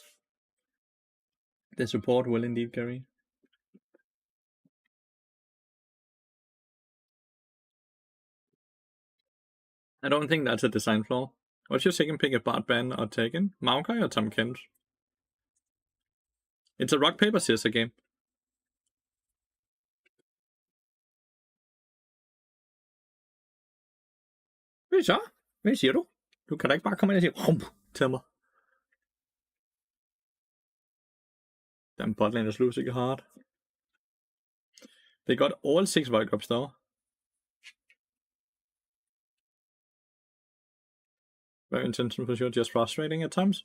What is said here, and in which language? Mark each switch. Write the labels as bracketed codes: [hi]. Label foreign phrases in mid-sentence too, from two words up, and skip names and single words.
[en] The support will indeed carry. I don't think that's a design flaw. What's your second pick, a Bard Ben or Taken? Maokai or Tom Kent? It's a rock, paper, scissors game. [da] Hvad så? Hvad siger du? Du kan da ikke bare komme ind og sige hump til mig. [en] Damn, botland is losing hard. They got all 6 Void Drops though. Very intentional for sure, just frustrating at times.